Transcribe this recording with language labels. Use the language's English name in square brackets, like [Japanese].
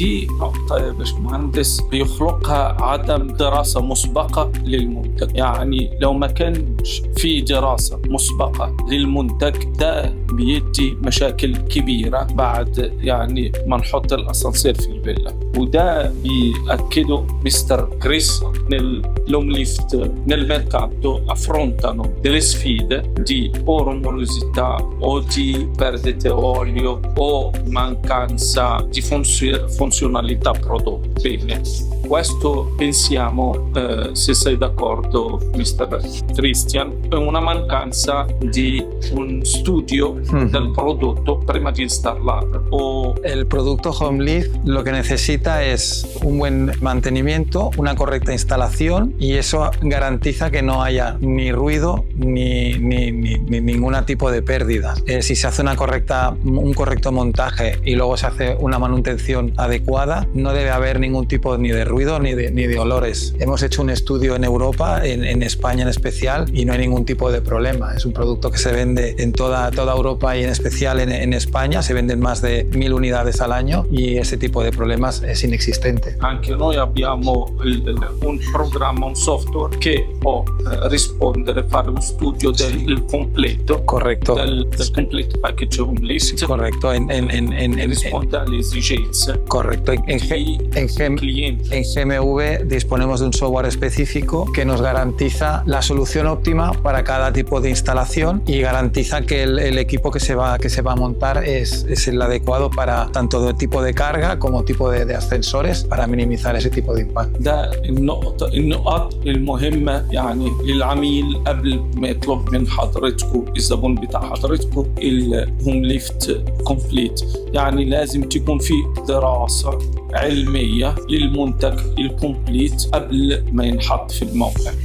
[Arabic] دي نقطه يا باشمهندس بيخلقها عدم دراسه مسبقه للمنتج. يعني لو ما كانش في دراسه مسبقه للمنتج ده بيدي مشاكل كبيره بعد يعني ما نحط الاسانسير في الفيلا، وده بيأكده مستر كريس. [Italian] L'home lift nel mercato affrontano delle sfide di o rumorosità o di perdite olio o mancanza di funzionalità prodotta. Bene, questo pensiamo, se sei d'accordo Mr. Christian, è una mancanza di un studio del prodotto prima di installarlo. [Spanish] El producto home lift lo que necesita es un buen mantenimiento, una correcta instalación y eso garantiza que no haya ni ruido ni ningún tipo de pérdida. Si se hace un correcto montaje y luego se hace una manutención adecuada, no debe haber ningún tipo ni de ruido ni de olores. Hemos hecho un estudio en Europa, en España en especial, y no hay ningún tipo de problema. Es un producto que se vende en toda Europa y en especial en España. Se venden más de 1000 unidades al año y ese tipo de problemas es inexistente. [Italian] Anche noi abbiamo un programma, un software che può rispondere, fare un studio del completo. [Spanish] Correcto. [English] Del complete package home list. [Spanish] Correcto. [Italian] Risponde alle esigenze. [Spanish] Correcto. En GMV disponemos de un software específico que nos garantiza la solución óptima para cada tipo de instalación y garantiza que el equipo que se va a montar es el adecuado para tanto de tipo de carga como tipo de ascensores para minimizar ese tipo de impacto. [Arabic] ده النقط المهمة يعني للعميل قبل ما يطلب من حضرتكم الزبون بتاع حضرتكم الهوم ليفت كومبليت. يعني لازم تكون في دراسة علمية للمنتج الكومبليت قبل ما ينحط في الموقع.